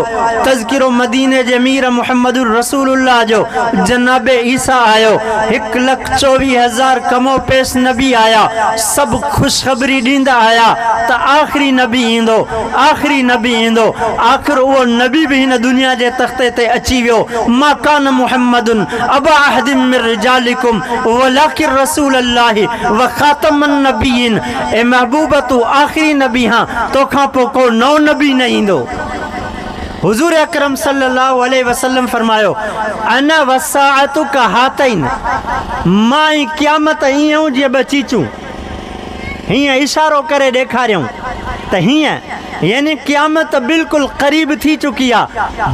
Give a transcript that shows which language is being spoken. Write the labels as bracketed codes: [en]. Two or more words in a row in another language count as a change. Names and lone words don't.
[sd] तज़किरो मदीने जे मीर मुहम्मदुर रसूलुल्लाह जो जनाबे ईसा आयो। 1,24,000 कमो पेश नबी आया, सब खुशखबरी ॾींदा आया त आखिरी नबी ईंदो, आखिरी नबी ईंदो। आखिर वो नबी भी हिन दुनिया जे तख्ते ते अची वियो। [ar] ما كان محمد أبا أحد من رجالكم ولكن رسول الله وخاتم النبيين. [sd] ए महबूबा तू आखिरी नबी हां, तोखां पोइ को नओ नबी न ईंदो। हुजूर अकरम [ar] صلى الله عليه وسلم [sd] फरमायो [ar] أنا والساعة كهاتين, [sd] मां क़यामत ईअं जीअं ॿ चीचूं। हीअं इशारो करे ॾेखारियऊं त हीअं यानी क़यामत बिल्कुलु क़रीब थी चुकी आहे।